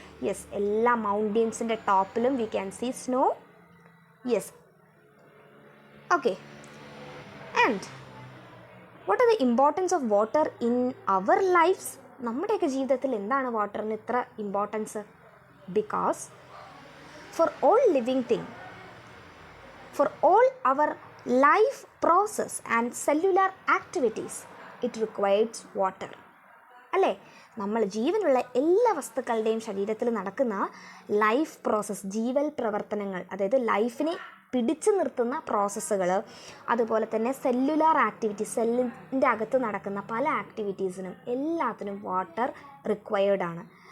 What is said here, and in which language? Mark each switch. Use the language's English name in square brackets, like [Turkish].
[English] yes, [Malayalam] എല്ലാ മൗണ്ടെയ്ൻസിൻ്റെ ടോപ്പിലും [English] We can see snow. Yes, okay. And what are the importance of water in our lifes? [Malayalam] നമ്മുടെയൊക്കെ ജീവിതത്തിൽ എന്താണ് വാട്ടറിന് ഇത്ര importance? [English] Because for all living thing, for all our life process and cellular activities, it requires water. [Malayalam] അല്ലേ? നമ്മൾ ജീവനുള്ള എല്ലാ വസ്തുക്കളുടെയും ശരീരത്തിൽ നടക്കുന്ന ലൈഫ് പ്രോസസ്സ്, ജീവൽ പ്രവർത്തനങ്ങൾ, അതായത് ലൈഫിനെ പിടിച്ചു നിർത്തുന്ന പ്രോസസ്സുകൾ, അതുപോലെ തന്നെ സെല്ലുലാർ ആക്ടിവിറ്റി, സെല്ലിൻ്റെ അകത്ത് നടക്കുന്ന പല ആക്ടിവിറ്റീസിനും എല്ലാത്തിനും വാട്ടർ റിക്വയർഡ് ആണ്.